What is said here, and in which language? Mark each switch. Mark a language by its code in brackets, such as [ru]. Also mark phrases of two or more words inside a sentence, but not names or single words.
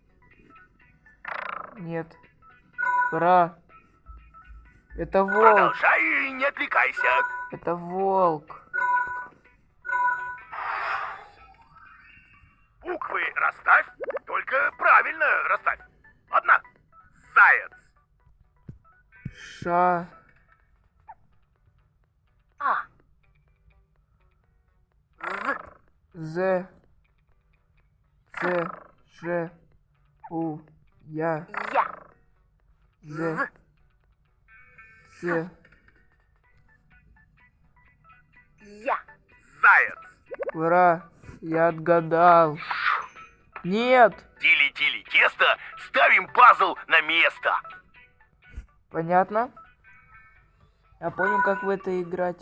[ru] Нет. Ура. Это волк. Продолжай и не отвлекайся. Это волк. Буквы расставь, только правильно расставь. Ладно? Заяц. Ша. А. З. З. Ц. Ж. У. Я. Я. З. Ц. Я. Заяц. Ура. Я отгадал. Нет. Тили-тили тесто, ставим пазл на место. Понятно? Я понял, как в это играть.